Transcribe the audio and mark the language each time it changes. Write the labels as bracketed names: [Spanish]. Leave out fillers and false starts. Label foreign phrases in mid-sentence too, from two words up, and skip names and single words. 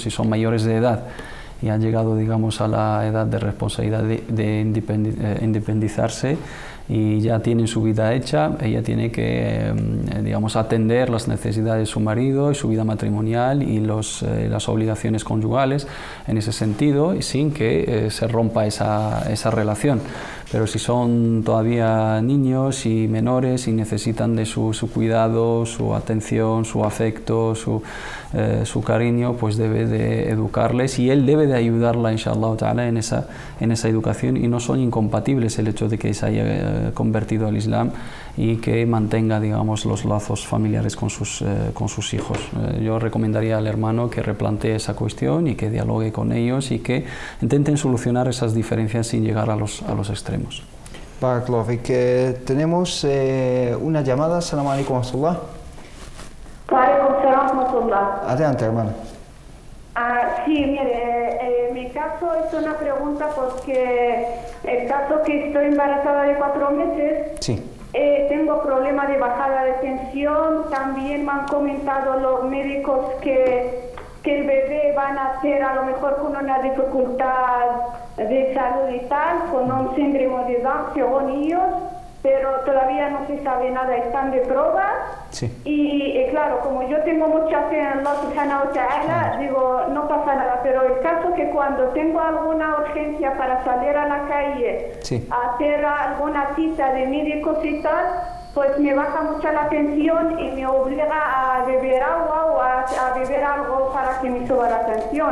[Spanish] Si son mayores de edad y han llegado, digamos, a la edad de responsabilidad de independizarse y ya tienen su vida hecha, ella tiene que, digamos, atender las necesidades de su marido y su vida matrimonial y las obligaciones conyugales en ese sentido, y sin que se rompa esa relación. Pero si son todavía niños y menores y necesitan de su cuidado, su atención, su afecto, su cariño, pues debe de educarles y él debe de ayudarla, [Arabic] إن شاء الله تعالى, [Spanish] en esa educación, y no son incompatibles el hecho de que se haya convertido al Islam y que mantenga, digamos, los lazos familiares con sus hijos. Yo recomendaría al hermano que replantee esa cuestión y que dialogue con ellos y que intenten solucionar esas diferencias sin llegar a los extremos. Barakallahu, tenemos una llamada. [Arabic] السلام عليكم ورحمة الله. وعليكم السلام ورحمة الله. [Spanish] Adelante, hermana. Sí, mire, mi caso es una pregunta porque el caso que estoy embarazada de 4 meses, sí. Tengo problemas de bajada de tensión, también me han comentado los médicos que el bebé va a nacer a lo mejor con una dificultad de salud y tal, con un síndrome de Down según ellos, pero todavía no se sabe nada, están de pruebas. Sí. Y claro, como yo tengo mucha fe en [Arabic] الله سبحانه وتعالى, [Spanish] digo, no pasa nada, pero el caso que cuando tengo alguna urgencia para salir a la calle, sí, a hacer alguna cita de médicos y tal, pues me baja mucho la tensión y me obliga a beber agua o a beber algo para que me suba la tensión.